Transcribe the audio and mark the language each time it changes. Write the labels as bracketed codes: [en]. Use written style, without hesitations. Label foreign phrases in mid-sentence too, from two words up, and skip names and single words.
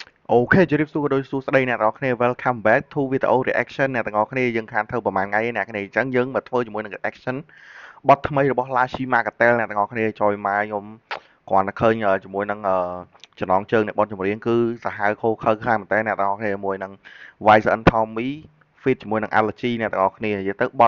[km] Ok,ជម្រាបសួរក៏ដូចសួស្តីអ្នកទាំងអស់គ្នា [en] Welcome back to video reaction [km] អ្នកទាំងអស់គ្នាយើងខានធ្វើប្រហែលថ្ងៃអ្នកគ្នាអញ្ចឹងយើងមកធ្វើជាមួយនឹង reaction បទថ្មីរបស់ Lashi Makatel អ្នកទាំងអស់គ្នាចយមកខ្ញុំគ្រាន់តែឃើញជាមួយនឹងចំណងជើងនៃបទ ចម្រៀងគឺសាហាវខូខើខ្លាំងមែនតើអ្នកទាំងអស់គ្នាជាមួយនឹង Wisen Tommy feat ជាមួយនឹង Allergy អ្នកទាំងអស់គ្នានិយាយទៅបទ